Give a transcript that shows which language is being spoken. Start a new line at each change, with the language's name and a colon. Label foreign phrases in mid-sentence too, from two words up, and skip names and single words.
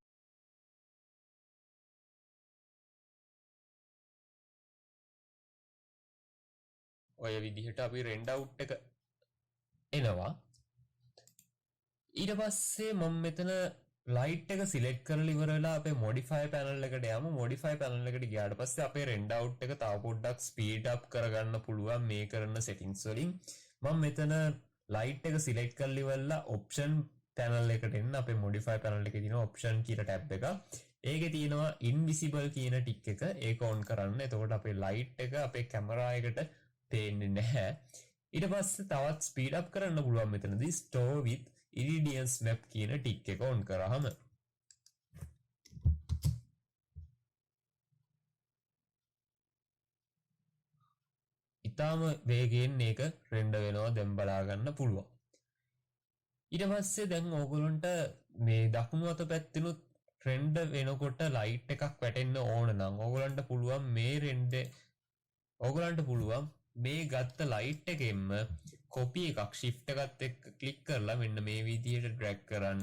Sinhala: ඔය විදිහට අපි
English: render out
Sinhala: එක එනවා. ඊට පස්සේ මම මෙතන ලයිට් එක සිලෙක්ට් කරලා ඉවර වෙලා අපේ
English: modify panel
Sinhala: එකට යමු.
English: modify panel
Sinhala: එකට ගියාට පස්සේ අපේ
English: render out
Sinhala: එක තව පොඩ්ඩක්
English: speed up
Sinhala: කරගන්න පුළුවන් මේ කරන settings වලින්. මම මෙතන ලයිට් එක සිලෙක්ට් කරලා ඉවරලා
English: option panel
Sinhala: එකට එන්න. අපේ
English: modify panel
Sinhala: එකේ තියෙන option කියලා tab එක. ඒකේ තියෙනවා invisible කියන ටික් එක. ඒක on කරන්න. එතකොට අපේ ලයිට් එක අපේ කැමරා එකට පේන්නේ නැහැ. ඊට පස්සේ තවත්
English: speed up
Sinhala: කරන්න පුළුවන් මෙතනදී
English: store with irradiance map
Sinhala: කියන ටික් එක on කරාම ඉතාලම වේගයෙන් මේක රෙන්ඩර් වෙනවා. දැන් බලා ගන්න පුළුවන්. ඊට පස්සේ දැන් ඕගොල්ලන්ට මේ දකුණු අත පැත්තෙනුත් රෙන්ඩර් වෙනකොට ලයිට් එකක් වැටෙන්න ඕන නම් ඕගොල්ලන්ට පුළුවන් මේ රෙන්ඩර් ඕගොල්ලන්ට පුළුවන් මේ ගත්ත ලයිට් එකෙන්ම කොපි එකක් shift එකත් එක්ක ක්ලික් කරලා මෙන්න මේ විදිහට drag කරන්න.